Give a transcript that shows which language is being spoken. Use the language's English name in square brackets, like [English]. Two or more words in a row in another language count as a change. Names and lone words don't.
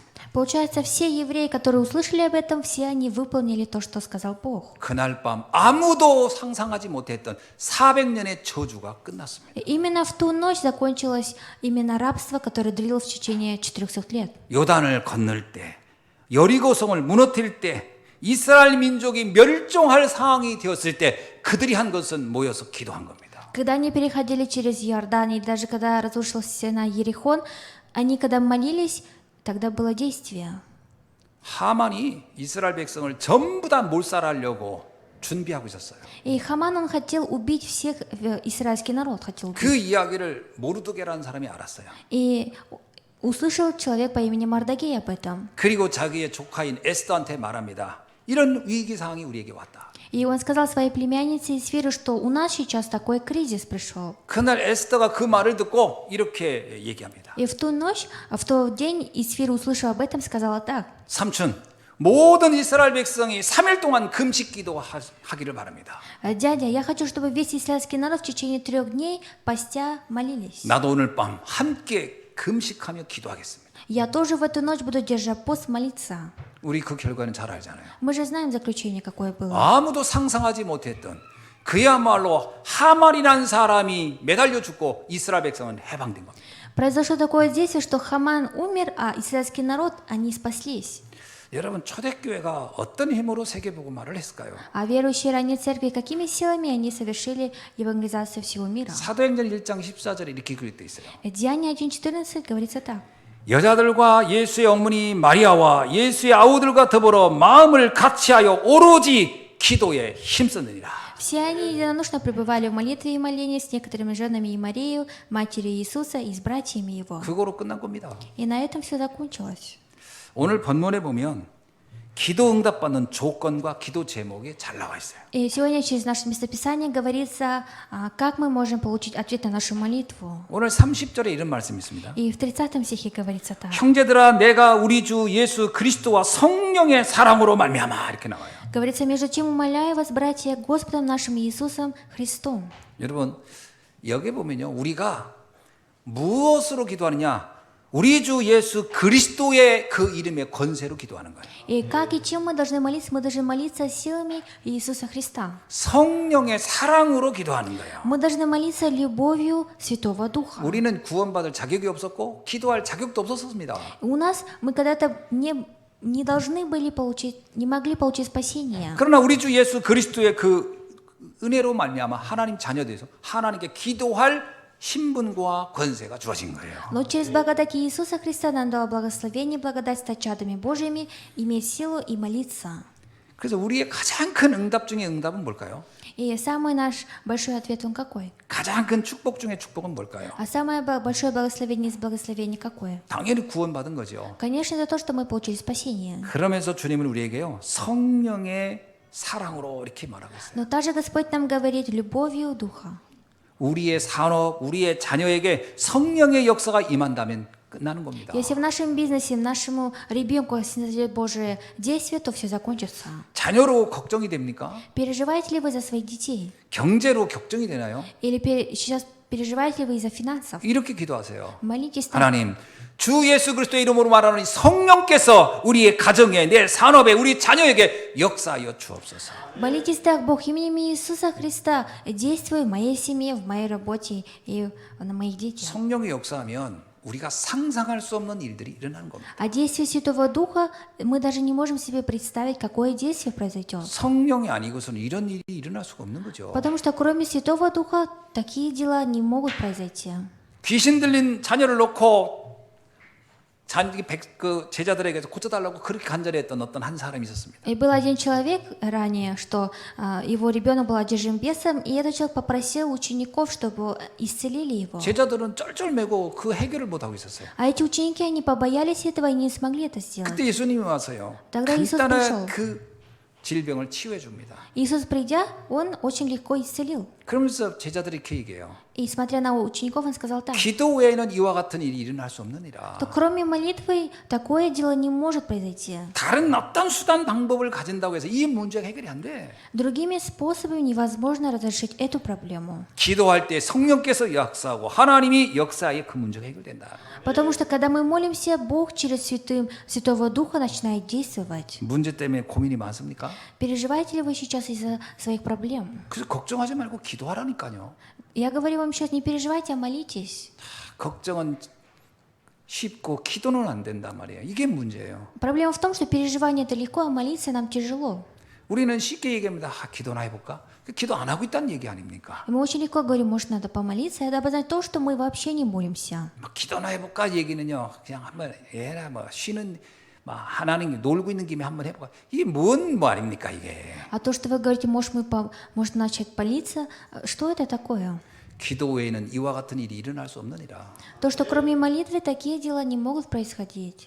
[Russian] Получается, все евреи, которые услышали об этом, все они выполнили то, что сказал Бог. [Korean] 그날 밤 아무도 상상하지 못했던 400년의 저주가 끝났습니다. [Russian] И именно в ту ночь закончилось именно рабство, которое длилось в течение 400 лет. [Korean] 요단을 건널 때, 여리고성을 무너뜨릴 때, 이스라엘 민족이 멸종할 상황이 되었을 때 그들이 한 것은 모여서 기도한 겁니다. [Russian] Когда они переходили через Иордан, и даже когда разрушилась стена Ерихон, они когда молились, тогда было действие. [Korean] 하만이 이스라엘 백성을 전부 다 몰살하려고 준비하고 있었어요. [Russian] И Хаман, он хотел убить всех, израильский народ хотел убить. [Korean] 그 이야기를 모르드게라는 사람이 알았어요. [Russian] И услышал человек по имени Мардагей об этом. [Korean] 그리고 자기의 조카인 에스더한테 말합니다. 이런 위기 상황이 우리에게 왔다. [Russian] И он сказал своей племяннице Исфиру, что у нас сейчас такой кризис пришел. [Korean] 그날 에스더가 그 말을 듣고 이렇게 얘기합니다. [Russian] И в ту ночь, в тот день Исфир, услышав об этом, сказала так. [Korean] 삼촌, 모든 이스라엘 백성이 3일 동안 금식 기도하기를 바랍니다. [Russian] Дядя, я хочу, чтобы весь израильский народ в течение 3 дней постя молились. [Korean] 나도 오늘 밤 함께 금식하며 기도하겠습니다. [Russian] Я тоже в эту ночь буду, держа пост, молиться. [Korean] 우리 그 결과는 잘 알잖아요. [Russian] Мы же знаем заключение, какое было. [Korean] 아무도 상상하지 못했던 그야말로 하만이라는 사람이 매달려 죽고 이스라엘 백성은 해방된 겁니다. [Russian] Произошло такое действие, что Хаман умер, а израильский народ, они спаслись. [Korean] 여러분 초대교회가 어떤 힘으로 세계복음화를 했을까요? [Russian] А верующие ранней церкви, какими силами они совершили евангелизацию всего мира? [Korean] 사도행전 1장 14절에 이렇게 기록되어 있어요. [Russian] Деяние 1.14 говорится так. [Korean] 여자들과 예수의 어머니 마리아와 예수의 아우들과 더불어 마음을 같이하여 오로지 기도에 힘썼느니라. [Russian] Все они единодушно пребывали в молитве и молении с некоторыми женами и Марией, матерью Иисуса и с братьями его. [Korean] 그거로 끝난 겁니다. [Russian] И на этом все закончилось. [Korean] 오늘 본문에 보면 기도 응답받는 조건과 기도 제목이 잘 나와 있어요. [Russian] И сегодня через наше местописание говорится, как мы можем получить ответ на нашу молитву. [Korean] 오늘 30절에 이런 말씀이 있습니다. [Russian] И в 30 стихе говорится так. [Korean] 형제들아 내가 우리 주 예수 그리스도와 성령의 사랑으로 말미암아 이렇게 나와요. [Russian] Говорится, между тем умоляю вас, братья, Господом нашим Иисусом Христом. [Korean] 여러분 여기 보면요 우리가 무엇으로 기도하느냐 우리 주 예수 그리스도의 그 이름의 권세로 기도하는 거예요. [Russian] И как и чем мы должны молиться? Мы должны молиться силами Иисуса Христа. [Korean] 성령의 사랑으로 기도하는 거예요. [Russian] Мы должны молиться любовью Святого Духа. [Korean] 우리는 구원받을 자격이 없었고 기도할 자격도 없었습니다. [Russian] У нас мы когда-то не должны были получить, не могли получить спасение. [Korean] 그러나 우리 주 예수 그리스도의 그 은혜로 말미암아 하나님 자녀돼서 하나님께 기도할 신분과 권세가 주어진 거예요. [Russian] Но через благодать Иисуса Христа нам дало благословение, благодать стать чадами Божьими, иметь силу и молиться. [Korean] 그래서 우리의 가장 큰 응답 중에 응답은 뭘까요? [Russian] И самый наш большой ответ, он какой? [Korean] 가장 큰 축복 중에 축복은 뭘까요? [Russian] А самое большое благословение из благословений какое? [Korean] 당연히 구원받은 거죠. [Russian] Конечно, это то, что мы получили спасение. [Korean] 그러면서 주님은 우리에게요 성령의 사랑으로 이렇게 말하고 있어요. [Russian] Но также Господь нам говорит любовью Духа. [Korean] 우리의 산업, 우리의 자녀에게 성령의 역사가 임한다면 끝나는 겁니다. [Russian] Если в нашем бизнесе, нашему ребенку снизойдет Божие действие, то все закончится. [Korean] 자녀로 걱정이 됩니까? [Russian] Переживаете ли вы за своих детей? [Korean] 경제로 걱정이 되나요? [Russian] Или сейчас переживаете ли вы из-за финансов? [Korean] 이렇게 기도하세요. [Russian] Молитесь так. [Korean] 하나님, 주 예수 그리스도의 이름으로 말하노니 성령께서 우리의 가정에, 내 산업에, 우리 자녀에게 역사하여 주옵소서. [Russian] Молитесь так, Бог, именем Иисуса Христа, действуй в моей семье, в моей работе и на моих детях. [Korean] 성령의 역사하면 우리가 상상할 수 없는 일들이 일어나는 겁니다. [Russian] А действие Святого Духа, мы даже не можем себе представить, какое действие произойдет. [Korean] 성령이 아니고서는 이런 일이 일어날 수가 없는 거죠. [Russian] Потому что кроме Святого Духа такие дела не могут произойти. [Korean] 귀신 들린 자녀를 놓고 그 제자들에게서 고쳐달라고 그렇게 간절했던 어떤 한 사람이 있었습니다. [Russian] И был один человек ранее, что его ребенок был одержим бесом, и этот человек попросил учеников, чтобы исцелили его. [Korean] 제자들은 쩔쩔매고 그 해결을 못 하고 있었어요. [Russian] А эти ученики, они побоялись этого и не смогли это сделать. [Korean] 그때 예수님이 와서요. [Russian] Тогда Иисус [Korean] 간단한 [Russian] пришел. [Korean] 그 질병을 치유해 줍니다. [Russian] Иисус, придя, Он очень легко исцелил. [Korean] 그러면서 제자들이 이렇게 얘기해요. [Russian] И смотря на учеников, он сказал так, [Korean] 기도 외에는 이와 같은 일이 일어날 수 없느니라. [Russian] что кроме молитвы такое дело не может произойти. [Korean] 다른 어떤 수단 방법을 가진다고 해서 이 문제가 해결이 안 돼. [Russian] Другими способами невозможно разрешить эту проблему. [Korean] 기도할 때 성령께서 역사하고 하나님이 역사하여 그 문제가 해결된다. [Russian] Потому что когда мы молимся, Бог через Святого Духа начинает действовать. [Korean] 문제 때문에 고민이 많습니까? [Russian] Переживаете ли вы сейчас из-за своих проблем? [Korean] 그래서 걱정하지 말고 기도하라니까요. [Russian] Я говорю вам сейчас, не переживайте, а молитесь. [Korean] 걱정은 쉽고 기도는 안 된단 말이에요. 이게 문제예요. [Russian] Проблема в том, что переживание это легко, а молиться нам тяжело. [Korean] 우리는 쉽게 얘기합니다. 기도나 해볼까? 기도 안 하고 있다는 얘기 아닙니까? [Russian] И мы очень легко говорим, может, надо помолиться, и это обозначает то, что мы вообще не молимся. [Korean] 기도나 해볼까 얘기는요. 그냥 한번 얘나 쉬는 하나님 놀고 있는 김에 한번 해볼까? 이게 뭔 아닙니까 이게? [Russian] А то, что вы говорите, может начать молиться, что это такое? [Korean] 기도 외에는 이와 같은 일이 일어날 수 없느니라. [Russian] То, что кроме молитвы такие дела не могут происходить.